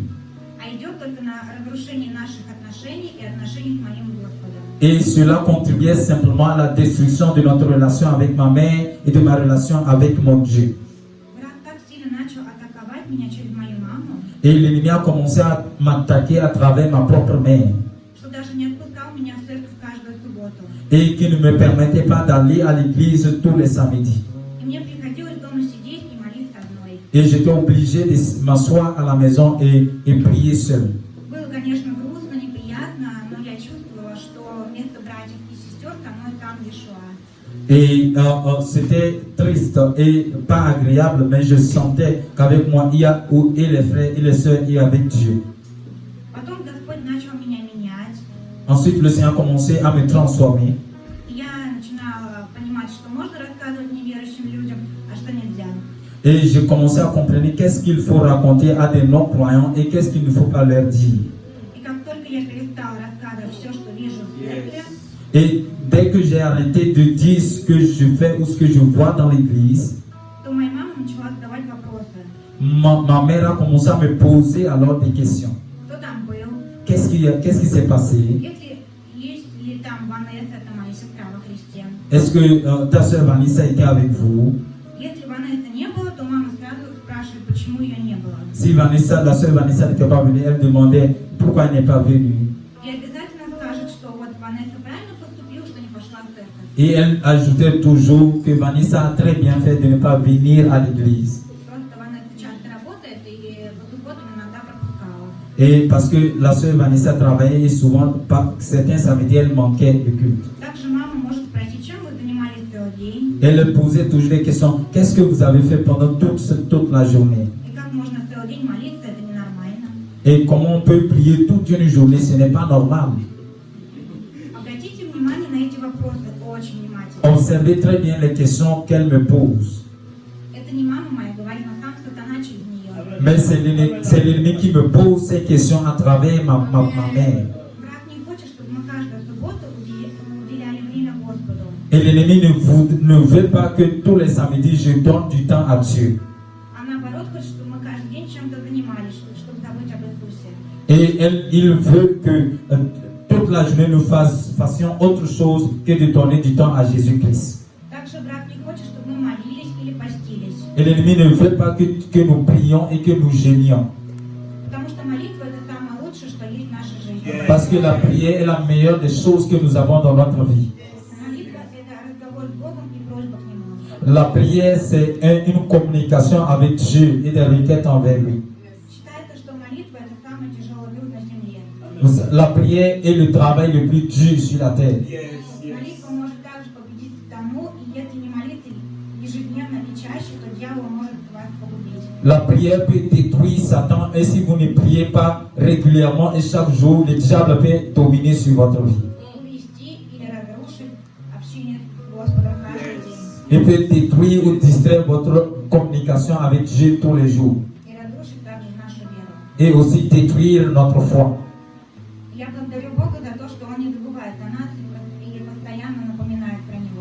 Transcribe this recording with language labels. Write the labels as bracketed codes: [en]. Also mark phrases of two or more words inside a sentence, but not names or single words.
[ru] А идет только на разрушение наших отношений и отношений с моим Господом. [fr] Et cela contribuait simplement à la destruction de notre relation avec ma mère et de ma relation avec mon Dieu. [ru] Враг так сильно начал атаковать меня через мою маму, [fr] Et l'ennemi a commencé à m'attaquer à travers ma propre mère. [ru] что даже не отпускал меня в церковь каждую субботу. [fr] Et qui ne me permettait pas d'aller à l'église tous les samedis. [ru] И мне приходилось дома сидеть и молиться одной. [fr] Et j'étais obligé de m'asseoir à la maison et prier seul. [ru] Было, конечно, грустно, неприятно, но я чувствовала, что вместо братьев и сестер со мной там Иешуа. [fr] Et c'était triste et pas agréable, mais je sentais qu'avec moi, il y a et les frères et les sœurs, et avec Dieu. [ru] Потом Господь начал меня менять. [fr] Ensuite, le Seigneur a commencé à me transformer. [ru] И я начинала понимать, что можно рассказывать неверующим людям, а что нельзя. [fr] Et j'ai commencé à comprendre qu'est-ce qu'il faut raconter à des non-croyants et qu'est-ce qu'il ne faut pas leur dire. [ru] И как только я перестала рассказывать все, что вижу в церкви, [fr] Et dès que j'ai arrêté de dire ce que je fais ou ce que je vois dans l'église, [ru] то моя мама начала задавать вопросы. [fr] ma mère a commencé à me poser alors des questions. [ru] Кто там был? [fr] Qu'est-ce qui s'est passé? [ru] Есть ли там Ванесса, это моя сестра во Христе? [fr] Est-ce que ta sœur Vanessa était avec vous? [ru] Если Ванессы не было, то мама сразу спрашивает, почему ее не было. [fr] Si la sœur Vanessa n'était pas venue, elle demandait pourquoi elle n'est pas venue. [ru] И обязательно скажет, что вот Ванесса правильно поступила, что не пошла в церковь. [fr] Et elle ajoutait toujours que Vanessa a très bien fait de ne pas venir à l'église. [ru] Просто Ванесса часто работает и по субботам иногда пропускала. [fr] Et parce que la sœur Vanessa travaillait et souvent, certains samedis, elle manquait de culte. [ru] Также мама может спросить, чем вы занимались целый день, [fr] Elle posait toujours des questions. Qu'est-ce que vous avez fait pendant toute la journée? [ru] и как можно целый день молиться, это ненормально. [fr] Et comment on peut prier toute une journée? Ce n'est pas normal. Observez très bien les questions qu'elle me pose. [ru] Это не мама моя говорит, но сам сатана через нее. [fr] Mais c'est l'ennemi qui me pose ces questions à travers ma mère. [ru] Брат не хочет, чтобы мы каждую субботу уделяли время Господу. [fr] Et l'ennemi ne veut pas que tous les samedis je donne du temps à Dieu. [ru] А наоборот, хочет, чтобы мы каждый день чем-то занимались, чтобы забыть об Иисусе. [fr] Et il veut que toute la journée nous fassions autre chose que de donner du temps à Jésus-Christ. [ru] Также брат не хочет, чтобы мы молились или постились. [fr] Et l'ennemi ne veut pas que nous prions et que nous gênions. [ru] Потому что молитва это самое лучшее, что есть в нашей жизни. [fr] Parce que la prière est la meilleure des choses que nous avons dans notre vie. [ru] Молитва это разговор с Богом и просьба к Нему. [fr] La prière, c'est une communication avec Dieu et des requêtes envers lui. [ru] Считается, что молитва это самый тяжелый труд на земле. [fr] La prière est le travail le plus dur sur la terre. [ru] Молитва может также победить тому, и если не молиться ежедневно и чаще, то дьявол может вас погубить. [fr] La prière peut détruire Satan et si vous ne priez pas régulièrement et chaque jour, le diable peut dominer sur votre vie. [ru] Увести или разрушить общение с Господом каждый день. [fr] Il peut détruire ou distraire votre communication avec Dieu tous les jours. [ru] И разрушить также нашу веру. [fr] Et aussi détruire notre foi. [ru] Я благодарю Бога за то, что Он не забывает о нас и постоянно напоминает про Него.